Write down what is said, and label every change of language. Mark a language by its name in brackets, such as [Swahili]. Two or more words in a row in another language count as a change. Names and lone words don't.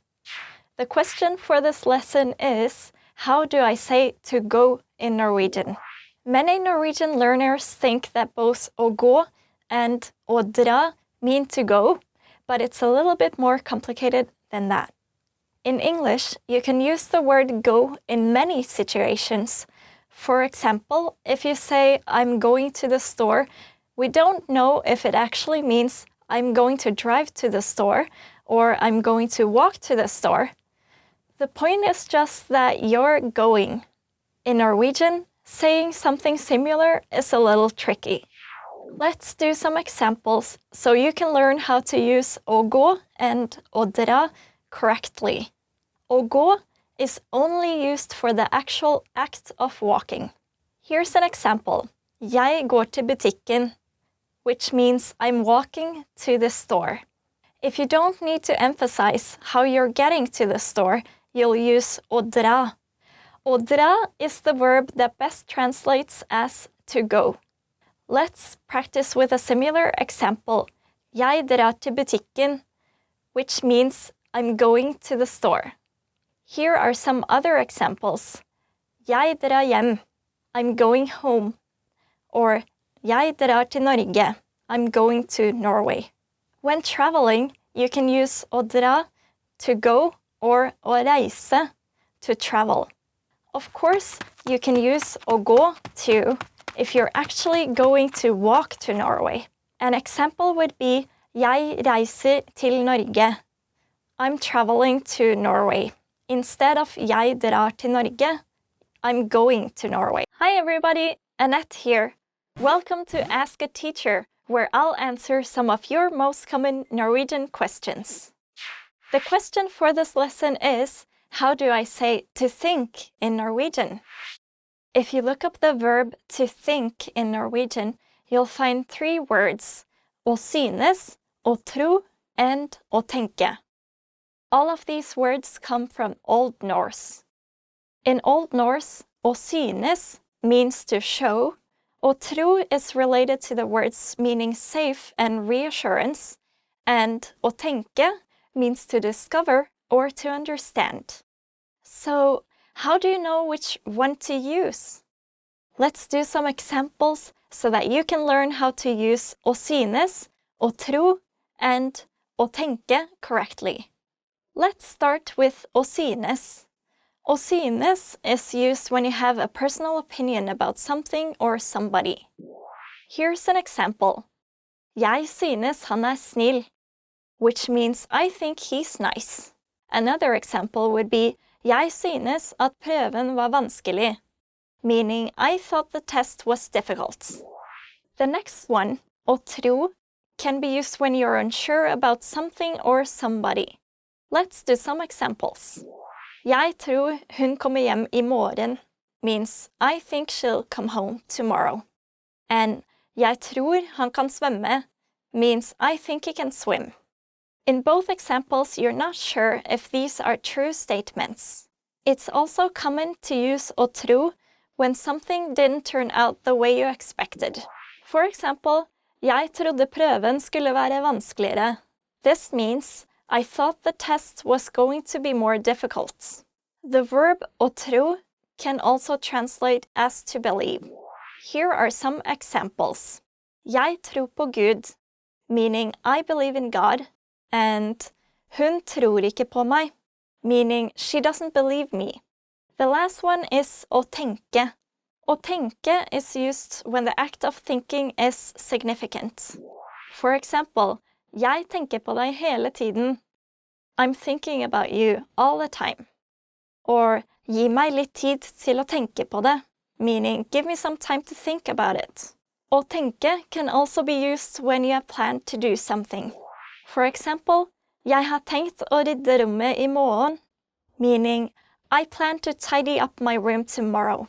[English] The question for this lesson is, how do I say to go in Norwegian? Many Norwegian learners think that both [Norwegian] å gå [English] and [Norwegian] å dra [English] mean to go, but it's a little bit more complicated than that. In English, you can use the word go in many situations. For example, if you say, I'm going to the store, we don't know if it actually means I'm going to drive to the store or I'm going to walk to the store. The point is just that you're going. In Norwegian, saying something similar is a little tricky. Let's do some examples so you can learn how to use [Norwegian] å gå [English] and [Norwegian] å dra [English] correctly. [Norwegian] Å gå [English] is only used for the actual act of walking. Here's an example. [Norwegian] Jeg går til butikken, [English] which means I'm walking to the store. If you don't need to emphasize how you're getting to the store, you'll use [Norwegian] å dra. Å dra [English] is the verb that best translates as to go. Let's practice with a similar example. [Norwegian] Jeg drar til butikken, [English] which means I'm going to the store. Here are some other examples. [Norwegian] Jeg drar hjem. [English] I'm going home. [Norwegian] Or jeg drar til Norge. [English] I'm going to Norway. When traveling, you can use [Norwegian] å dra [English] to go or [Norwegian] å reise [English] to travel. Of course, you can use [Norwegian] å gå [English] too if you're actually going to walk to Norway. An example would be [Norwegian] Jeg reiser til Norge. [English] I'm traveling to Norway. Instead of [Norwegian] Jeg drar til Norge, [English] I'm going to Norway. Hi everybody, Annette here. Welcome to Ask a Teacher, where I'll answer some of your most common Norwegian questions. The question for this lesson is, how do I say to think in Norwegian? If you look up the verb to think in Norwegian, you'll find 3 words, [Norwegian] å synes, å tro, and å tenke. [English] All of these words come from Old Norse. In Old Norse, [Norwegian] å synes [English] means to show, [Norwegian] og tro [English] is related to the words meaning safe and reassurance, and [Norwegian] å tenke [English] means to discover or to understand. So, how do you know which one to use? Let's do some examples so that you can learn how to use [Norwegian] å synes, å tro, [English] and [Norwegian] å tenke [English] correctly. Let's start with [Norwegian] å synes. Å synes [English] is used when you have a personal opinion about something or somebody. Here's an example. [Norwegian] Jeg synes han snill, [English] which means I think he's nice. Another example would be [Norwegian] Jeg synes at prøven var vanskelig, [English] meaning I thought the test was difficult. The next one, [Norwegian] å tro, [English] can be used when you're unsure about something or somebody. Let's do some examples. [Norwegian] Jeg tror hun kommer hjem I morgen [English] means I think she'll come home tomorrow. And [Norwegian] jeg tror han kan svømme [English] means I think he can swim. In both examples, you're not sure if these are true statements. It's also common to use [Norwegian] å tro [English] when something didn't turn out the way you expected. For example, [Norwegian] jeg trodde prøven skulle være vanskeligere. [English] This means I thought the test was going to be more difficult. The verb [Norwegian] å tro [English] can also translate as to believe. Here are some examples. [Norwegian] Jeg tror på Gud, [English] meaning I believe in God, and [Norwegian] hun tror ikke på meg, [English] meaning she doesn't believe me. The last one is [Norwegian] å tenke. Å tenke [English] is used when the act of thinking is significant. For example, [Norwegian] jeg tenker på deg hele tiden. [English] I'm thinking about you all the time. [Norwegian] Or gi meg litt tid til å tenke på det, [English] meaning give me some time to think about it. [Norwegian] Å tenke [English] can also be used when you have planned to do something. For example, [Norwegian] jeg har tenkt å rydde rommet I morgen, [English] meaning I plan to tidy up my room tomorrow.